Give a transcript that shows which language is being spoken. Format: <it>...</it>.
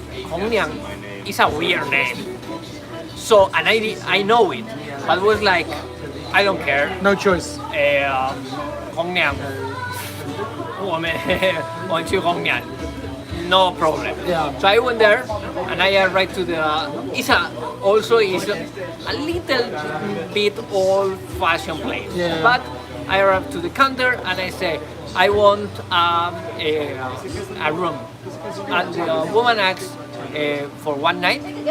<en>Hongniang is a weird name. So, and I know it, but it was like, I don't care. No choice.</en> <zh>红娘，我们去红娘</zh> <en>no problem. Yeah. So I went there and I arrived to the. It's also a little bit old-fashioned place, Yeah. but I arrived to the counter and I say I want a room, and the woman asks, for one night.</en>